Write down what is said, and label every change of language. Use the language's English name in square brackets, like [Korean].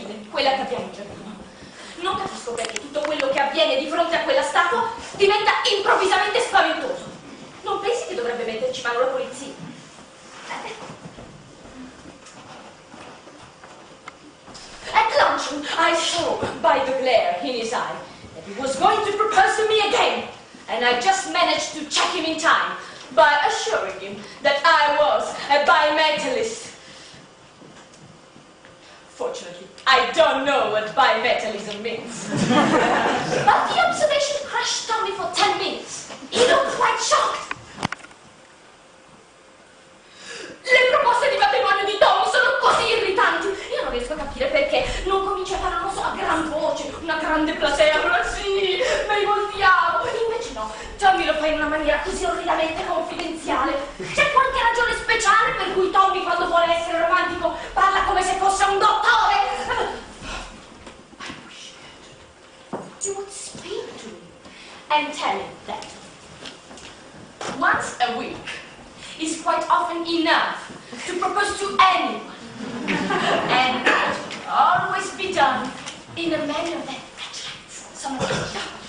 [Italian] quella che abbiamo in giardino. Non capisco perché tutto quello che avviene di fronte a quella statua diventa improvvisamente spaventoso. Non pensi che dovrebbe metterci mano la polizia? [English] At luncheon, I saw by the glare in his eye that he was going to propose to me again, and I just managed to check him in time by assuring him that I was a bimetallist. Fortunately, I don't know what bimetallism means. But the observation crashed on me for 10 minutes. He looked quite shocked. [Italian] Le proposte di matrimonio di Tommy sono così irritanti. Io non riesco a capire perché non comincia a fare, non so, a gran voce, una grande platea, ma sì, me li voltiamo. Invece no, Tommy lo fa in una maniera così orridamente confidenziale. C'è qualche ragione speciale per cui Tommy, quando vuole essere romantico, parla come se fosse un dottore? [English] I wish you would speak to him and tell him that once a week is quite often enough to propose to anyone, and that should always be done in a manner that attracts someone else.